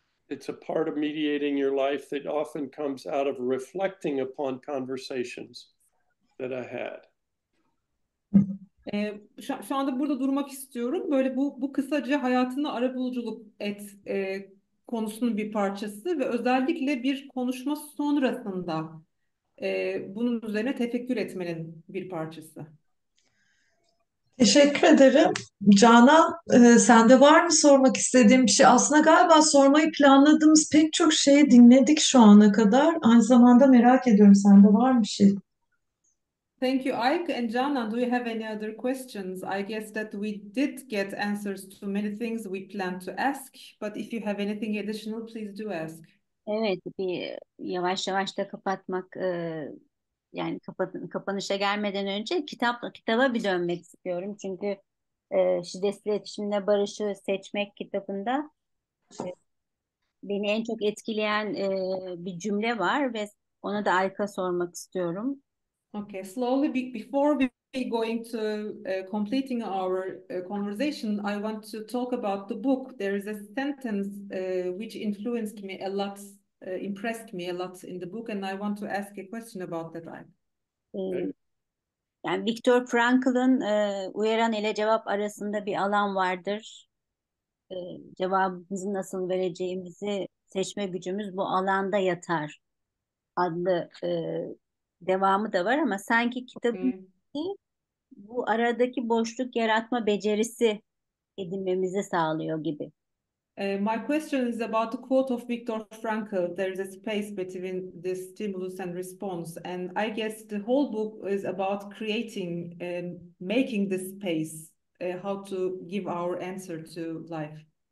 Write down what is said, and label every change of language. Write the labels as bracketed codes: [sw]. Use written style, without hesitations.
[en] It's a part of mediating your life that often comes out of reflecting upon conversations that I had. [tr] Şu anda burada durmak istiyorum. Böyle bu kısaca hayatını arabuluculuk et konusunun bir parçası ve özellikle bir konuşma sonrasında bunun üzerine tefekkür etmenin bir parçası. Teşekkür ederim. Canan, sende var mı sormak istediğin bir şey? Aslında galiba sormayı planladığımız pek çok şeyi dinledik şu ana kadar. Aynı zamanda merak ediyorum, sende var mı bir şey? [en] Thank you, Ike. And Jana, do you have any other questions? I guess that we did get answers to many things we planned to ask, but if you have anything additional, please do ask. [tr] Evet, bir yavaş yavaş da kapatmak yani kapanışa gelmeden önce kitaba bir dönmek istiyorum. Çünkü Şiddetsiz İletişim ile Barışı Seçmek kitabında beni en çok etkileyen bir cümle var ve ona da Ayka sormak istiyorum. [en] Okay, slowly before we going to completing our conversation, I want to talk about the book. There is a sentence which influenced me a lot, impressed me a lot in the book, and I want to ask a question about that. [tr] E, Yani Viktor Frankl'ın uyaran ile cevap arasında bir alan vardır. Cevabımızı nasıl vereceğimizi seçme gücümüz bu alanda yatar adlı devamı da var ama sanki kitabın bu aradaki boşluk yaratma becerisi edinmemizi sağlıyor gibi. [en] My question is about the quote of Viktor Frankl. There is a space between the stimulus and response, and I guess the whole book is about creating and making the space, how to give our answer to life.